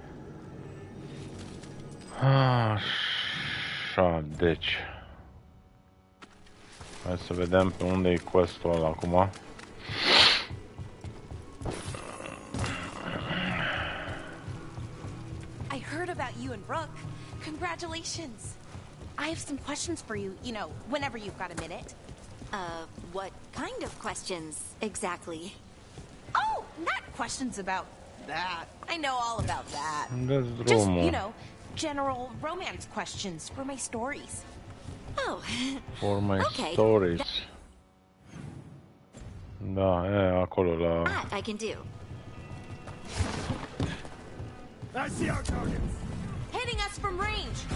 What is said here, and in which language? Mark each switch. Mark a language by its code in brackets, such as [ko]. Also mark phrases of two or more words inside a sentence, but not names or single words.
[ro] Așa, deci... Hai să vedem pe unde e quest-ul ăla acum. [en] I heard about you and Brooke. Congratulations. I have some questions for you, you know, whenever you've got a minute. What kind of questions exactly? Oh, not questions about that. I know all about that. [ro] Dă-ți [en] Just, [ro] drumul. [en] you know, general romance questions for my stories. Oh, For my okay. stories. [ro] Da, e acolo la... [en] That I can do. I see our targets. Hitting us from range.